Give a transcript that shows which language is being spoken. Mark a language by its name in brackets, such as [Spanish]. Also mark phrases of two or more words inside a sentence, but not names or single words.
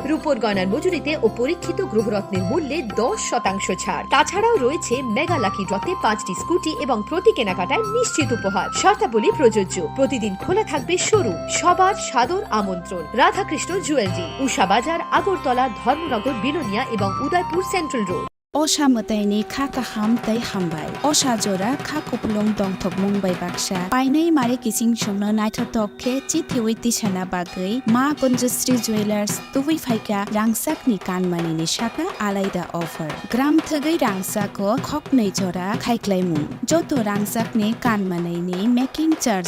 [Bangla] রূপোর গয়নার মজুরিতে ও পরীক্ষিত গ্রহরত্নের মূল্যে 10% ছাড়। তাছাড়াও রয়েছে মেগা লাকি ড্রতে 5টি স্কুটি এবং প্রতি কেনাকাটায় নিশ্চিত উপহার। শর্তাবলী প্রযোজ্য। প্রতিদিন খোলা থাকবে শোরুম। সবার সাদর আমন্ত্রণ। রাধাকৃষ্ণ জুয়েলারি, উষা বাজার, আগরতলা, ধর্মনগর, বিলোনিয়া এবং উদয়পুর সেন্ট্রাল রোড। [Kok Borok] असामताइनि खाका हाम तै हामबाय असाजरा खा कुपलुं दंथक मुंबाइ बाक्सा पाइनै मारे किसिं संनो नायथाथके चिथिवै तिसाना बागै मा कुञ्जश्री ज्वेलार्स तुबै फाइका रांसाकनि कानमानिनि साका आलायदा अफार ग्राम थगै रांसाको खकनै जरा खाइक्लाइमु जतो रांसाकनि कानमानैनि मेकिं चार्ज